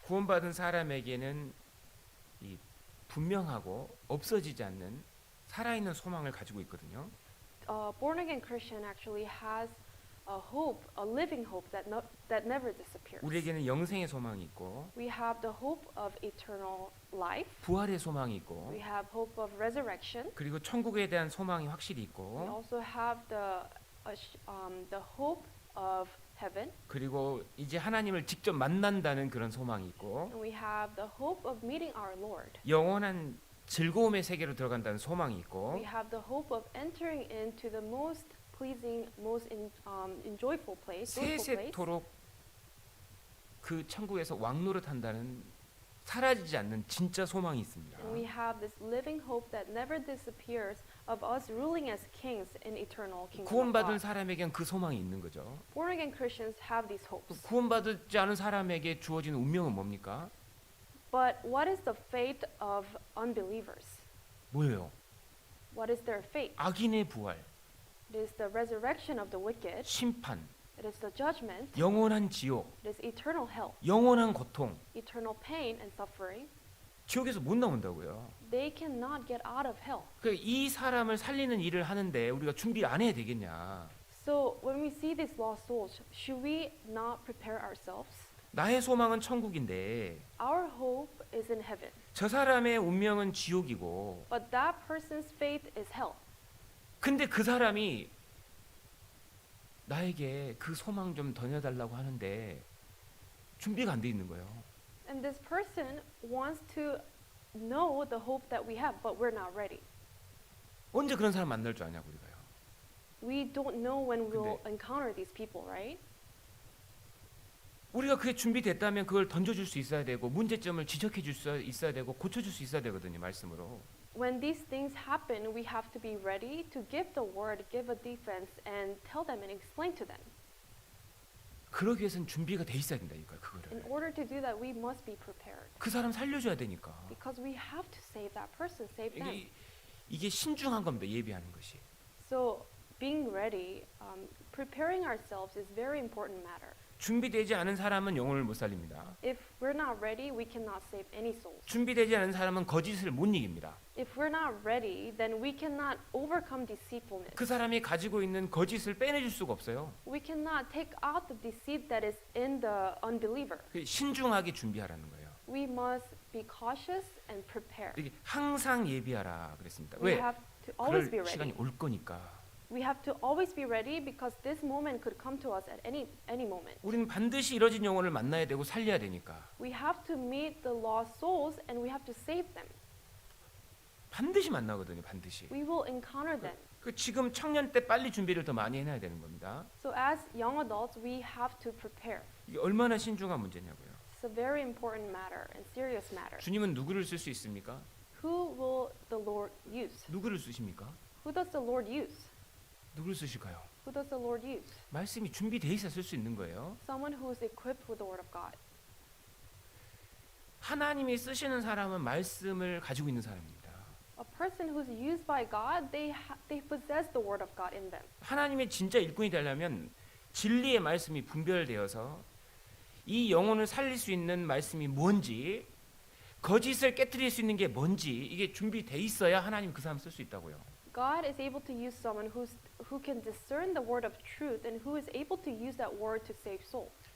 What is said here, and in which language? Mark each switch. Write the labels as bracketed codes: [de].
[ko] 구원받은 사람에게는 이 분명하고 없어지지 않는 살아있는 소망을 가지고 있거든요. [en] Born again Christian actually has a hope, a living hope that never disappears. [ko] 우리에게는 영생의 소망이 있고 [en] We have the hope of eternal life. [ko] 부활의 소망이 있고 [en] We have hope of resurrection. [ko] 그리고 천국에 대한 소망이 확실히 [en] We [ko] 있고 [en] also have the hope of heaven. [ko] 그리고 이제 하나님을 직접 만난다는 그런 소망이 있고 [en] And we have the hope of meeting our Lord. [ko] 영원한 즐거움의 세계로 들어간다는 소망이 있고 [en] We have the hope of entering into the most pleasing, most enjoyable place, joyful place. [ko] 세세토록 그 천국에서 왕노릇한다는 사라지지 않는 진짜 소망이 있습니다. [en] And we have this living hope that never disappears of us ruling as kings in eternal kingdom of [ko] 구원받은 [en] God. [ko] 사람에겐 그 소망이 있는 거죠. [en] Born again Christians have these hopes. [ko] 구원받지 않은 사람에게 주어진 운명은 뭡니까? [en] But what is the fate of unbelievers? [ko] 뭐예요? [en] What is their fate? [ko] 악인의 부활, [en] It is the resurrection of the wicked. [ko] 심판, [en] It is the judgment. [ko] 영원한 지옥, [en] It is eternal hell, [ko] 영원한 고통. [en] eternal pain and suffering. [ko] 지옥에서 못 나온다고요. [en] They cannot get out of hell. [ko] 이 사람을 살리는 일을 하는데 우리가 준비 안 해야 되겠냐? [en] So when we see these lost souls, should we not prepare ourselves? [ko] 나의 소망은 천국인데 [en] Our hope is in heaven, [ko] 저 사람의 운명은 지옥이고 [en] but that person's fate is hell. [ko] 근데 그 사람이 나에게 그 소망 좀 던져달라고 하는데 준비가 안 돼 있는 거예요. [en] And this person wants to know the hope that we have, but we're not ready. [ko] 언제 그런 사람 만날 줄 아냐고 우리가요. [en] We don't know when we'll [ko] 근데- [en] encounter these people, right? [ko] 우리가 그게 준비됐다면 그걸 던져줄 수 있어야 되고 문제점을 지적해 줄 수 있어야 되고 고쳐줄 수 있어야 되거든요. 말씀으로. [en] When these things happen, we have to be ready to give the word, give a defense, and tell them and explain to them. [ko] 그러기 위해서는 준비가 돼 있어야 된다니까요. [en] In [ko] 그거를. [en] order to do that, we must be prepared. [ko] 그 사람 살려줘야 되니까. [en] Because we have to save that person, save them. [ko] 이게 신중한 겁니다. 예비하는 것이. [en] So being ready, preparing ourselves is very important matter. [ko] 준비되지 않은 사람은 영혼을 못 살립니다. [en] If we're not ready, we cannot save any souls. [ko] 준비되지 않은 사람은 거짓을 못 이깁니다. [en] If we're not ready, then we cannot overcome deceitfulness. [ko] 그 사람이 가지고 있는 거짓을 빼내줄 수가 없어요. [en] We cannot take out the deceit that is in the unbeliever. [ko] 신중하게 준비하라는 거예요. [en] We must be cautious and prepare. [ko] 이게 항상 예비하라 그랬습니다. [en] We [ko] 왜? [en] have to always be [ko] 그럴 시간이 [en] ready. [ko] 올 거니까. [en] We have to always be ready because this moment could come to us at any moment. [ko] 우리는 반드시 이뤄진 영혼을 만나야 되고 살려야 되니까. [en] We have to meet the lost souls and we have to save them. [ko] 반드시 만나거든요. 반드시. [en] We will encounter them. [ko] 그 지금 청년 때 빨리 준비를 더 많이 해놔야 되는 겁니다. [en] So as young adults, we have to prepare. [ko] 이게 얼마나 신중한 문제냐고요. [en] It's a very important matter and serious matter. [ko] 주님은 누구를 쓸 수 있습니까? [en] Who will the Lord use? [ko] 누구를 쓰십니까? [en] Who does the Lord use? [ko] 누구를 쓰실까요? [en] Who does the Lord use? [ko] 말씀이 준비돼 있어 쓸 수 있는 거예요. [en] Someone who is equipped with the Word of God. [ko] 하나님이 쓰시는 사람은 말씀을 가지고 있는 사람입니다. [en] A person who's used by God, they possess the Word of God in them. [ko] 하나님의 진짜 일꾼이 되려면 진리의 말씀이 분별되어서 이 영혼을 살릴 수 있는 말씀이 뭔지, 거짓을 깨트릴 수 있는 게 뭔지 이게 준비돼 있어야 하나님 그 사람 쓸 수 있다고요. [en] God is able to use someone who can discern the word of truth and who is able to use that word to save souls.